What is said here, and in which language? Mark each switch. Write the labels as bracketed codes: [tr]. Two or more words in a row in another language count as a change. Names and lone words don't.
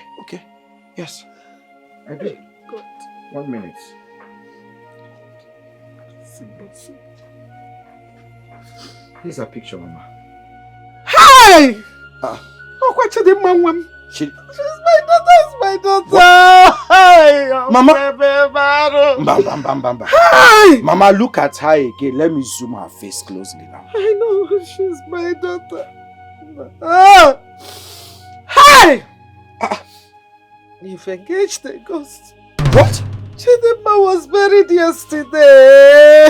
[en] Okay. Yes. I do. Good. 1 minute. Here's her picture, Mama. Hey! Ah. Oh, what Chidima? She's my my daughter. Hey, Mama. Mama. Mama, look at her again. Let me zoom her face closely now. I know she's my daughter. Hey! You've engaged a ghost. What? Chidinma was buried yesterday.